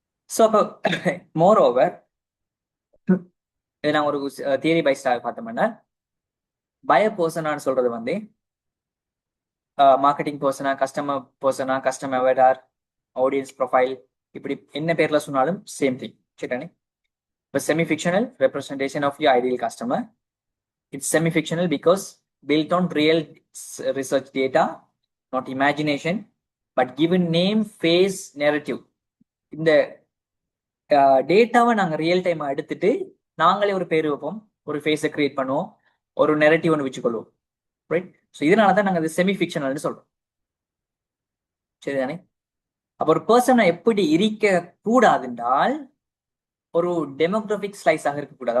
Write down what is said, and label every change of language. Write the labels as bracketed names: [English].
[Tamil] So அப்போ more over இதை நான் ஒரு தியரி பைஸ்டாக பார்த்தோம்னா, பய பர்சனான்னு சொல்றது வந்து மார்க்கெட்டிங் பர்சனா, கஸ்டமர் பர்சனா, கஸ்டமர் அவதார், ஆடியன்ஸ் ப்ரொஃபைல், இப்படி என்ன பேர்ல சொன்னாலும் சேம் திங். சரிதானே? இப்போ [English] semi-fictional representation of your ideal customer. It's semi-fictional because built on real research data, not imagination, but given name, face, narrative. [Tamil] இந்த டேட்டாவை நாங்கள் ரியல் டைம் எடுத்துட்டு நாங்களே ஒரு பேர் வைப்போம், ஒரு ஃபேஸை கிரியேட் பண்ணுவோம், ஒரு நெரட்டிவ் ஒன்று வச்சுக்கொள்வோம், ரைட்? ஸோ இதனால தான் நாங்கள் அது செமி ஃபிக்ஷனல்னு சொல்றோம், சரிதானே? அப்போ ஒரு பர்சனை எப்படி இருக்க கூடாதுன்றால் ஒரு டெமோக்ராபிக் ஸ்லைஸாக இருக்கக்கூடாது.